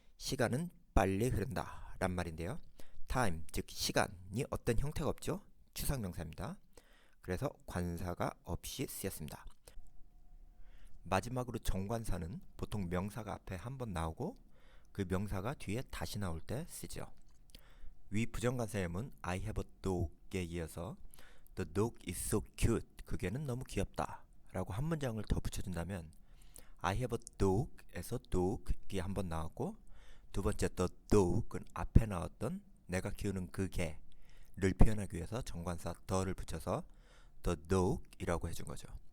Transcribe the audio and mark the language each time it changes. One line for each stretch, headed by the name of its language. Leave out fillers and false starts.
Korean: 시간은 빨리 흐른다 란 말인데요. time, 즉 시간이 어떤 형태가 없죠. 추상명사입니다. 그래서 관사가 없이 쓰였습니다. 마지막으로 정관사는 보통 명사가 앞에 한번 나오고 그 명사가 뒤에 다시 나올 때 쓰죠. 위 부정관사 예문
English: I have a dog에
Korean: 이어서
English: The dog is so cute.
Korean: 그 개는 너무 귀엽다 라고 한 문장을 더 붙여준다면
English: I have a dog
Korean: 에서 dog이 한번 나왔고 두 번째 the dog은 앞에 나왔던 내가 키우는 그 개를 표현하기 위해서 정관사 the를 붙여서 the dog이라고 해준 거죠.